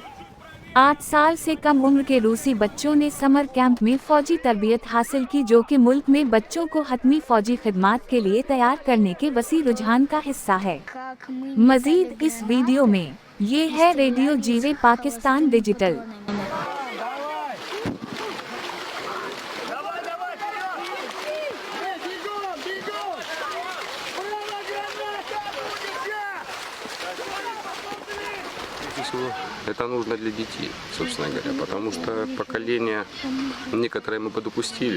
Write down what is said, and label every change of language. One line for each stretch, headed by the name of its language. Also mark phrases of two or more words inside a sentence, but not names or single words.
Urdu: 8 سال سے کم عمر کے روسی بچوں نے
English: summer camp
Urdu: میں فوجی تربیت حاصل کی، جو کہ ملک میں بچوں کو حتمی فوجی خدمات کے لیے تیار کرنے کے وسیع رجحان کا حصہ ہے. مزید اس ویڈیو میں. یہ ہے ریڈیو جیوے پاکستان ڈیجیٹل.
Russian: Всего это нужно для детей, собственно говоря, потому что поколение некоторые мы подупустили.